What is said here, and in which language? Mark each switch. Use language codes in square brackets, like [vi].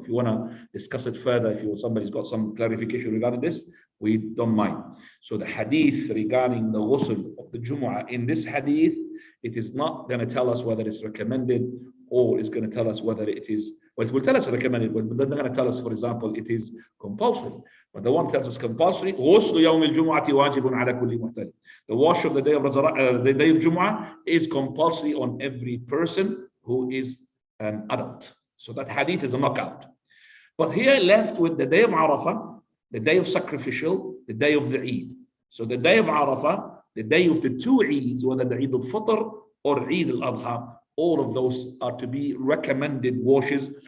[en] If you want to discuss it further, if somebody's got some clarification regarding this, we don't mind. So the hadith regarding the ghusl of the Jumu'ah, in this hadith, it is not going to tell us whether it's recommended or it's going to tell us whether it is, well, it will tell us recommended, but they're not going to tell us, for example, it is compulsory. But the one tells us compulsory, [ar] غُسْلُ يَوْمِ الْجُمُعَةِ وَاجِبٌ عَلَى كُلِّ مُحْتَلِمٍ. [en] The wash of the day of Jumu'ah is compulsory on every person who is an adult. So that hadith is a knockout. But here left with the day of Arafah, the day of sacrificial, the day of the Eid. So the day of Arafah, the day of the 2 Eids, whether the Eid al-Fitr or Eid al-Adha, all of those are to be recommended washes.